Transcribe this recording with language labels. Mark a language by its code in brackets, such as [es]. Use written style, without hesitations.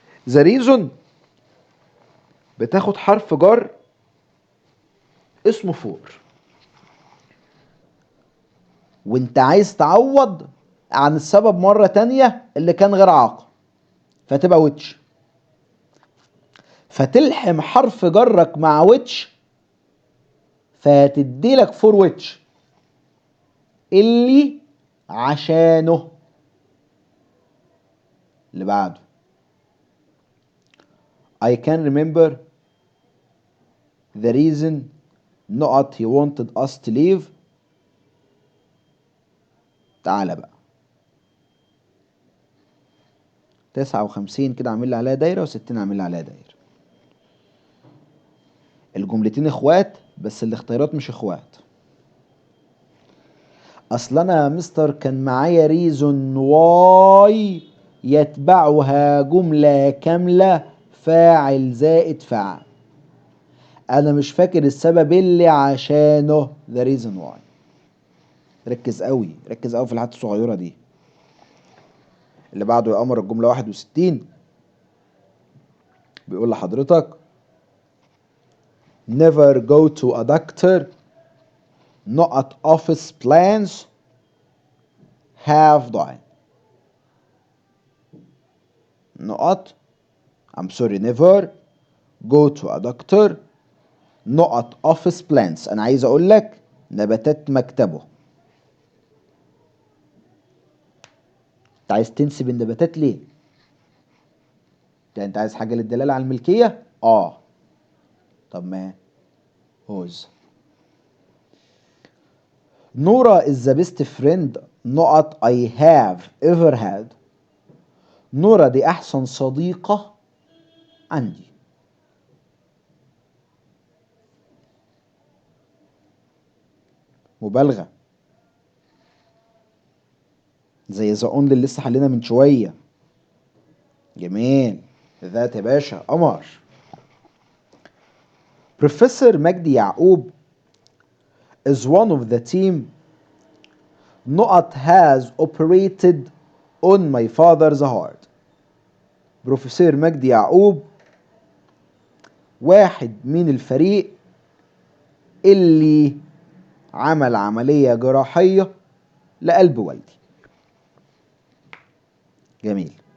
[en] the reason [ar] بتاخد حرف جر اسمه فور، وانت عايز تعوض عن السبب مرة تانية اللي كان غير عاقل، فتبقى ويتش. فتلحم حرف جرك مع ويتش فتدي لك فور ويتش اللي عشانه. اللي بعده [en] I can remember the reason [ar] نقط [en] he wanted us to leave. [ar] تعالى بقى 59 كده عامل لي عليها دايره و60 عامل لي عليها دايره. الجملتين اخوات بس الاختيارات مش اخوات. اصل انا يا مستر كان معايا ريزون واي يتبعها جمله كامله فاعل زائد فعل. انا مش فاكر السبب اللي عشانه the reason why. ركز قوي في الحاجات الصغيره دي. اللي بعده يا قمر الجمله 61 بيقول لحضرتك [en] never go to a doctor [ar] نقط [en] office plans have died. [ar] نقط [en] I'm sorry never go to a doctor نقط office plants. [ar] انا عايز اقول لك نباتات مكتبه. انت عايز تنسب النباتات ليه؟ يعني انت عايز حاجه للدلاله على الملكيه؟ طب ما هوز. [en] Nora is the best friend [ar] نقط [en] I have ever had. [ar] نورا دي احسن صديقه عندي. مبالغه زي ذا اونلي اللي لسه حلينا من شويه. جميل ذات يا باشا قمر. [en] professor مجدي يعقوب is one of the team [ar] نقط [en] has operated on my father's heart. [ar] بروفيسور مجدي يعقوب واحد من الفريق اللي عمل عملية جراحية لقلب والدي. جميل.